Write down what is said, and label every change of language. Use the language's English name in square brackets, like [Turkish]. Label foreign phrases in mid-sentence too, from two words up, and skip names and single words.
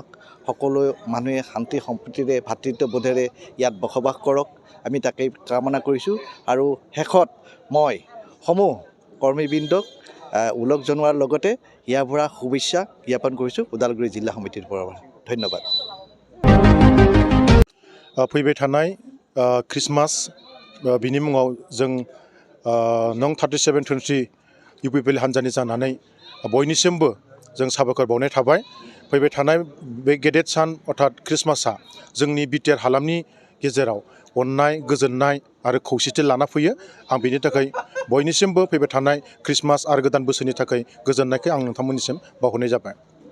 [Assamese] সকলো মানুহে শান্তি সম্প্ৰীতিৰে ভাতৃত্ববোধেৰে ইয়াত বসবাস কৰক, আমি তাকেই কামনা কৰিছোঁ। আৰু শেষত মই সমূহ কৰ্মীবৃন্দক ওলগ জনোৱাৰ লগতে ইয়াৰ পৰা শুভেচ্ছা জ্ঞাপন কৰিছোঁ ওদালগুৰি জিলা সমিতিৰ পৰা। ধন্যবাদ। [Bodo] फैबाय थानाय क्रिसमास बिनि मुङाव जों नं 37 धोनस्री UPPL हान्जानि जानानै बयनिसिमबो जों साबायखर बावनाय थाबाय। फैबाय थानाय बे गेदेर सान अर्थात क्रिसमासआ जोंनि BTR हालामनि गेजेराव अननाय गोजोननाय आरो खौसेथि लाना फैयो आं बेनि थाखाय बयनिसिमबो फैबाय थानाय ख्रिस्टमास आरो गोदान बोसोरनि थाखाय गोजोननायखौ आं नोंथांमोननिसिम बावहरनाय जाबाय।